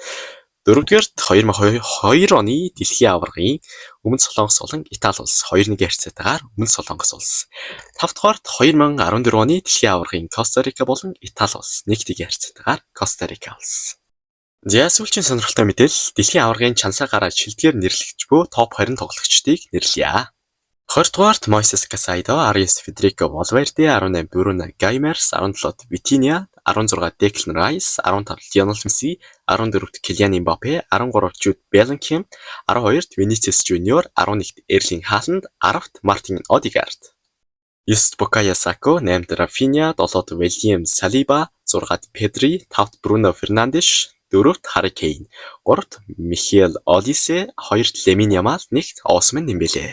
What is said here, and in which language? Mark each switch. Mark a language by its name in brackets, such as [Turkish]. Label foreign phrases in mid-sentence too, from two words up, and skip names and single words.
[Mongolian] Дөрөвдүгээр 2022 оны дэлхийн аваргын Өмнөд Солонгос болон Итали улс 2-1 харьцаатайгаар Өмнөд Солонгос улс. Тавдугаарт 2014 оны дэлхийн аваргын Коста Рика болон Итали улс 1-1 харьцаатайгаар Коста Рика улс. За сүүлчийн сонирхолтой мэдээлэл дэлхийн аваргын чансаа гараад шилдгээр нэрлэгдэж буй топ 20 тоглогчдыг нэрлэе. 20-дугаарт Moises Caicedo, 19 Federico Valverde, 18 Bruno Guimaraes, 17 Vitinha, 16 Declan Rice, 15 Lionel Messi, 14 Kylian Mbappé, 13 Jude Bellingham, 12 Vinicius Junior, 11 Erling Haaland, 10 Martin Odegaard. 9-т Букайо Сака, 8-т Рафиня, 7-т William Saliba, 6-т Pedri, 5-т Bruno Fernandes, 4-т Harry Kane, 3-т Michael Olise, 2-т Lamine Yamal, 1-т Ousmane Dembele.